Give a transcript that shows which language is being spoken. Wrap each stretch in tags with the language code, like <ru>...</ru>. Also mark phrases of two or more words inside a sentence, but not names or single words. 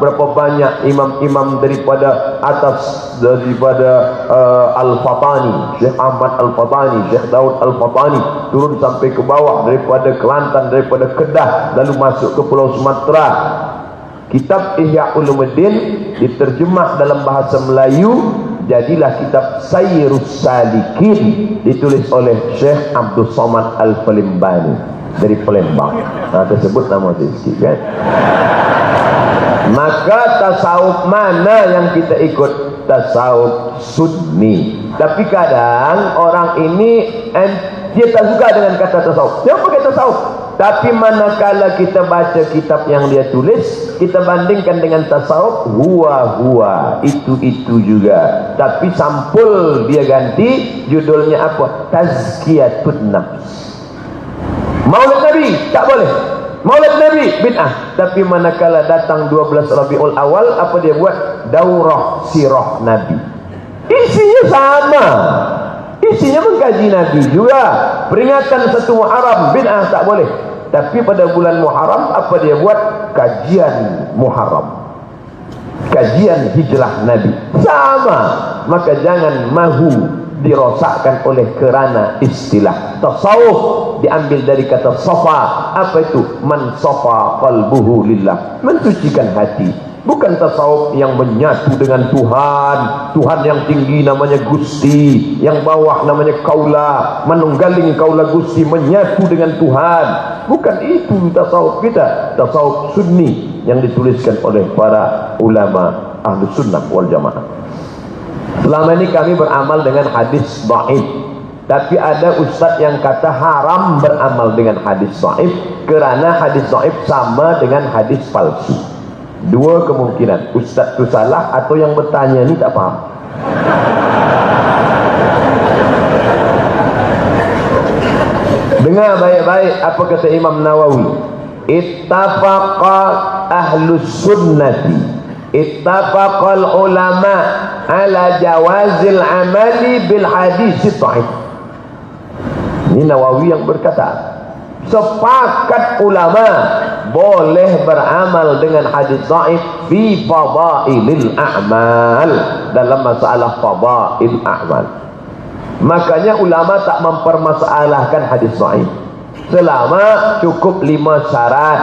<ms>Berapa banyak imam-imam daripada atas, daripada Al-Fatani, Syekh Ahmad Al-Fatani, Syekh Daud Al-Fatani, turun sampai ke bawah, daripada Kelantan, daripada Kedah, lalu masuk ke Pulau Sumatera. Kitab Ihya Ulumuddin diterjemah dalam bahasa Melayu, jadilah kitab Sayyirus Salikin, ditulis oleh Syekh Abdul Somad Al-Falimbani dari Palembang. Nah, tersebut nama saya sikit kan. Maka tasawuf mana yang kita ikut? Tasawuf Sunni. Tapi kadang orang ini dia tak suka dengan kata tasawuf. Dia pakai tasawuf. Tapi manakala kita baca kitab yang dia tulis, kita bandingkan dengan tasawuf, huwa itu juga. Tapi sampul dia ganti, judulnya apa? Tazkiyatun Nafs. Maulid Nabi tak boleh. Maulid Nabi bid'ah. Tapi manakala datang 12 Rabiul Awal, apa dia buat? Daurah sirah Nabi. Isinya sama. Isinya mengkaji Nabi juga. Peringatan 1 Muharram, bid'ah tak boleh. Tapi pada bulan Muharram, apa dia buat? Kajian Muharram, kajian hijrah Nabi. Sama. Maka jangan mahu dirosakkan oleh kerana istilah tasawuf diambil dari kata safa. Apa itu?</ms> <ar>من صفا قلبه لله,</ar> <ms>mensucikan hati. Bukan tasawuf yang menyatu dengan Tuhan. Tuhan yang tinggi namanya Gusti, yang bawah namanya Kaula,</ms> <jv>menunggaling Kaula Gusti,</jv> <ms>menyatu dengan Tuhan. Bukan itu tasawuf kita. Tasawuf Sunni yang dituliskan oleh para ulama</ms> <ar>أهل السنة والجماعة.</ar> <ms>Selama ini kami beramal dengan hadis dhaif, tapi ada ustaz yang kata haram beramal dengan hadis dhaif kerana hadis dhaif sama dengan hadis palsu. Dua kemungkinan, ustaz itu salah atau yang bertanya ni tak faham. Dengar baik-baik apa kata Imam Nawawi.</ms> <ar>اتفق أهل السنة، اتفق العلماء على جواز العمل بالحديث الضعيف.</ar> <ms>Ini Nawawi yang berkata, sepakat ulama boleh beramal dengan hadis dhaif</ms> <ar>في فضائل الأعمال,</ar> <ms>dalam masalah</ms> <ar>فضائل الأعمال.</ar> <ms>Makanya ulama tak mempermasalahkan hadis dhaif selama cukup 5 syarat.</ms>